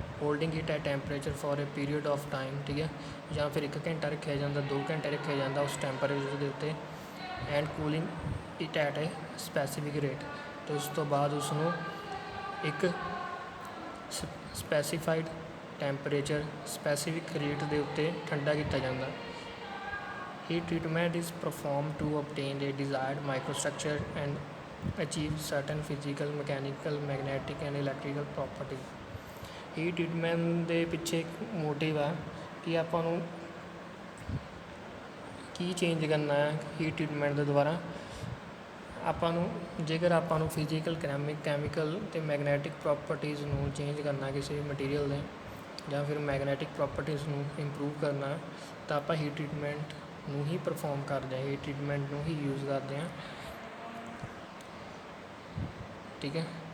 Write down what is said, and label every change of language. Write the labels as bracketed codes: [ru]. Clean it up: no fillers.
[en] holding it at temperature for a period of time, [pa] ਠੀਕ ਹੈ, ਜਾਂ ਫਿਰ 1 ਘੰਟਾ ਰੱਖਿਆ ਜਾਂਦਾ, 2 ਘੰਟੇ ਰੱਖਿਆ ਜਾਂਦਾ ਉਸ ਟੈਂਪਰੇਚਰ ਦੇ ਉੱਤੇ। [en] and cooling it at a specific rate, [pa] ਅਤੇ ਉਸ ਤੋਂ ਬਾਅਦ ਉਸਨੂੰ ਇੱਕ ਸਪੈਸੀਫਾਈਡ ਟੈਂਪਰੇਚਰ ਸਪੈਸੀਫਿਕ ਰੇਟ ਦੇ ਉੱਤੇ ਠੰਡਾ ਕੀਤਾ ਜਾਂਦਾ। [en] Heat treatment is performed to obtain a desired microstructure and achieve certain physical, mechanical, magnetic and electrical properties। [pa] Heat treatment ਦੇ ਪਿੱਛੇ ਇੱਕ ਮੋਟਿਵ ਹੈ ਕਿ ਆਪਾਂ ਨੂੰ ਕੀ ਚੇਂਜ ਕਰਨਾ ਹੈ ਹੀਟ ਟ੍ਰੀਟਮੈਂਟ ਦੇ ਦੁਆਰਾ। ਆਪਾਂ ਨੂੰ ਜੇਕਰ ਆਪਾਂ ਨੂੰ ਫਿਜ਼ੀਕਲ, ਕੈਮੀਕਲ ਅਤੇ ਮੈਗਨੈਟਿਕ ਪ੍ਰੋਪਰਟੀਜ਼ ਨੂੰ ਚੇਂਜ ਕਰਨਾ ਕਿਸੇ ਮਟੀਰੀਅਲ ਦੇ, ਜਾਂ ਫਿਰ ਮੈਗਨੈਟਿਕ ਪ੍ਰੋਪਰਟੀਜ਼ ਨੂੰ ਇੰਪਰੂਵ ਕਰਨਾ, ਤਾਂ ਆਪਾਂ ਹੀਟ ਟ੍ਰੀਟਮੈਂਟ ਨੂੰ ਹੀ ਪਰਫੋਰਮ ਕਰਦੇ ਹਾਂ, ਹੀਟ ਟ੍ਰੀਟਮੈਂਟ ਨੂੰ ਹੀ ਯੂਜ਼ ਕਰਦੇ ਹਾਂ, ਠੀਕ ਹੈ।